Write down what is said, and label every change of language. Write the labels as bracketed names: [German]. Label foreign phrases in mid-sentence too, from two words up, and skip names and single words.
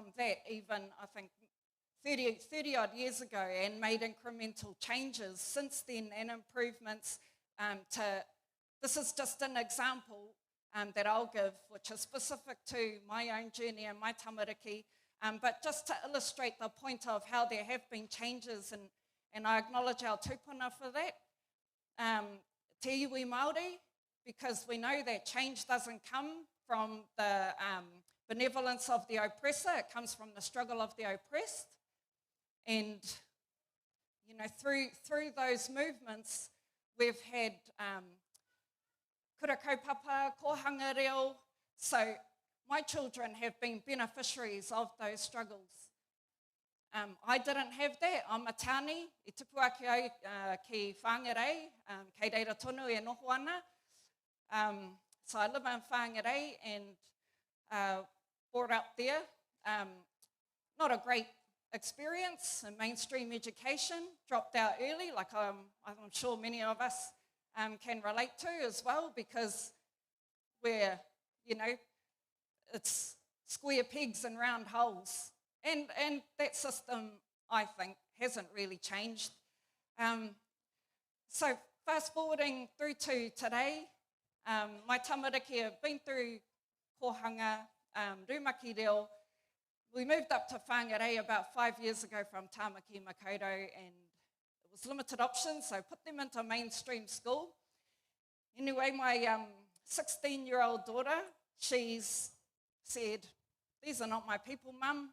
[English] that even, I think, 30 odd years ago and made incremental changes since then and improvements this is just an example that I'll give, which is specific to my own journey and my tamariki, but just to illustrate the point of how there have been changes, and I acknowledge our tūpuna for that. [Māori] Te iwi Māori, [English] because we know that change doesn't come from the benevolence of the oppressor, it comes from the struggle of the oppressed. And, you know, through those movements, we've had [Māori] kura kaupapa, kohanga reo, [English] so my children have been beneficiaries of those struggles. I didn't have that. I'm a tāne, [Māori] I tupu ake au ki whāngarei, kei reira tonu e noho ana. [English] So I live in Whāngarei and brought up there. Not a great experience in mainstream education, dropped out early, like I'm sure many of us can relate to as well, because we're, you know, it's square pegs and round holes. And that system, I think, hasn't really changed. So fast forwarding through to today, my tamariki have been through [Māori] kohanga, rumaki reo. [English] We moved up to Whāngarei about 5 years ago from Tāmaki Makaurau, and it was limited options, so put them into mainstream school. Anyway, my 16-year-old daughter, she's said, "These are not my people, Mum.